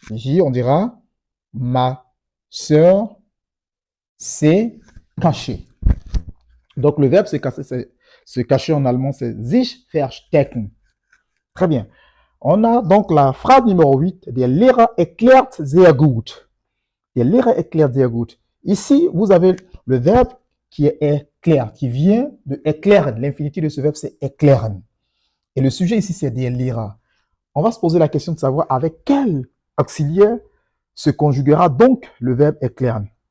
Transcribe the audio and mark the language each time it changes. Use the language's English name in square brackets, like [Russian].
[French] Ici, on dira ma sœur s'est cachée. Donc, le verbe se cacher en allemand, c'est sich verstecken. Très bien. On a donc la phrase numéro 8. [German] Der Lehrer erklärt sehr gut. Der Lehrer erklärt sehr gut. [French] Ici, vous avez le verbe qui est erklärt, qui vient de erklären. L'infinitif de ce verbe, c'est erklären. Et le sujet ici, c'est [German] der Lehrer. [French] On va se poser la question de savoir avec quel auxiliaire se conjuguera donc le verbe erklären.